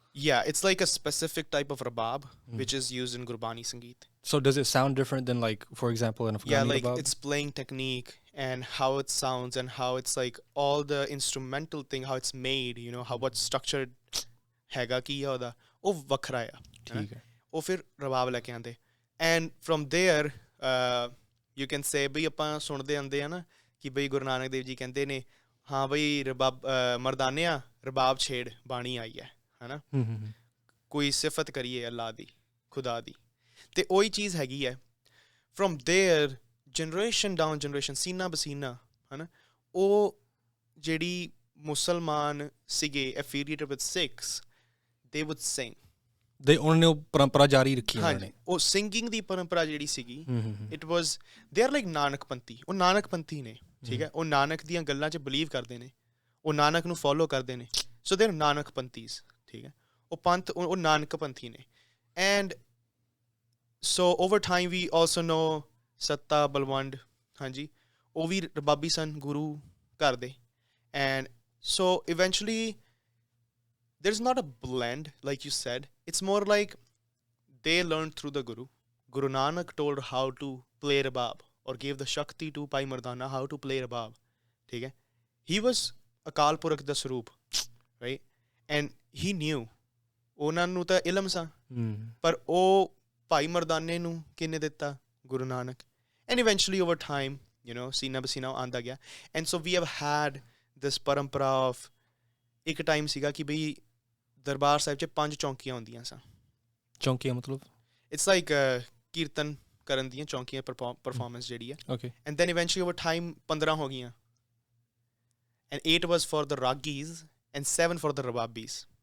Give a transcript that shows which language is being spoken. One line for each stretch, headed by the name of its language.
English: Yeah, it's like a specific type of Rabab, which is used in Gurbani Sangeet. So does it sound different than, like, for example, an Afghani Rabab? Yeah, like its playing technique and how it sounds and how it's like all the instrumental thing, how it's made, how what's structured
Punjabi: ਹੈਗਾ ਕੀ ਆ ਉਹਦਾ, ਉਹ ਵੱਖਰਾ ਆ। ਠੀਕ ਹੈ। ਉਹ ਫਿਰ ਰਬਾਬ ਲੈ ਕੇ ਆਉਂਦੇ,
English: and from there you can say
Punjabi: ਬਈ ਆਪਾਂ ਸੁਣਦੇ ਆਉਂਦੇ ਆ ਨਾ ਕਿ ਬਈ ਗੁਰੂ ਨਾਨਕ ਦੇਵ ਜੀ ਕਹਿੰਦੇ ਨੇ ਹਾਂ ਬਈ ਰਬਾਬ ਮਰਦਾਨਿਆ ਰਬਾਬ ਛੇੜ ਬਾਣੀ ਆਈ ਹੈ, ਹੈ ਨਾ, ਕੋਈ ਸਿਫਤ ਕਰੀਏ ਅੱਲਾ ਦੀ, ਖੁਦਾ ਦੀ, ਅਤੇ ਉਹੀ ਚੀਜ਼ ਹੈਗੀ ਹੈ।
English: from there generation down generation, ਸੀਨਾ ਬਸੀਨਾ,
Punjabi: ਹੈ ਨਾ, ਉਹ ਜਿਹੜੀ ਮੁਸਲਮਾਨ ਸੀਗੇ
English: Affiliated with Sikhs, they would sing.
Punjabi: ਉਹਨਾਂ ਨੇ ਉਹ ਪਰੰਪਰਾ ਜਾਰੀ ਰੱਖੀ। ਹਾਂਜੀ, ਉਹ ਸਿੰਗਿੰਗ ਦੀ ਪਰੰਪਰਾ ਜਿਹੜੀ ਸੀਗੀ,
English: it was they are like
Punjabi: ਨਾਨਕਪੰਥੀ। ਉਹ ਨਾਨਕਪੰਥੀ ਨੇ, ਠੀਕ ਹੈ, ਉਹ ਨਾਨਕ ਦੀਆਂ ਗੱਲਾਂ 'ਚ ਬਿਲੀਵ ਕਰਦੇ ਨੇ, ਉਹ ਨਾਨਕ ਨੂੰ ਫੋਲੋ ਕਰਦੇ ਨੇ,
English: so they are Nanakpanthis,
Punjabi: ਠੀਕ ਹੈ। ਉਹ ਪੰਥ, ਉਹ ਨਾਨਕਪੰਥੀ ਨੇ।
English: and so over time we also know
Punjabi: ਸੱਤਾ ਬਲਵੰਡ, ਹਾਂਜੀ, ਉਹ ਵੀ ਰਬਾਬੀ ਸਨ ਗੁਰੂ ਘਰ ਦੇ।
English: and so eventually there's not a blend like you said, it's more like they learned through the Guru Nanak told how to play rabab or gave the shakti to Bhai Mardana how to play rabab, theek hai, he was akal purakh da swaroop, right, and he knew
Punjabi: ਉਹਨਾਂ ਨੂੰ ਤਾਂ ਇਲਮ ਸਾਂ, ਪਰ ਉਹ ਭਾਈ ਮਰਦਾਨੇ ਨੂੰ ਕਿਹਨੇ ਦਿੱਤਾ? Guru Nanak.
English: and eventually over time,
Punjabi: ਸੀਨਾ ਬਸੀਨਾ ਆਉਂਦਾ ਗਿਆ।
English: and so we have had this
Punjabi: ਪਰੰਪਰਾ of ਇੱਕ ਟਾਈਮ ਸੀਗਾ ਕਿ ਬਈ ਦਰਬਾਰ ਸਾਹਿਬ 'ਚ 5 ਚੌਂਕੀਆਂ ਹੁੰਦੀਆਂ ਸਨ। ਚੌਂਕੀਆਂ ਮਤਲਬ?
English: it's like
Punjabi: ਕੀਰਤਨ ਕਰਨ ਦੀਆਂ ਚੌਂਕੀਆਂ, ਪਰਫੋਰਮੈਂਸ ਜਿਹੜੀ ਹੈ।
English: Okay. And then eventually over time 15
Punjabi: ਹੋ ਗਈਆਂ,
English: And 8 was for the ragis and 7 for the rababis.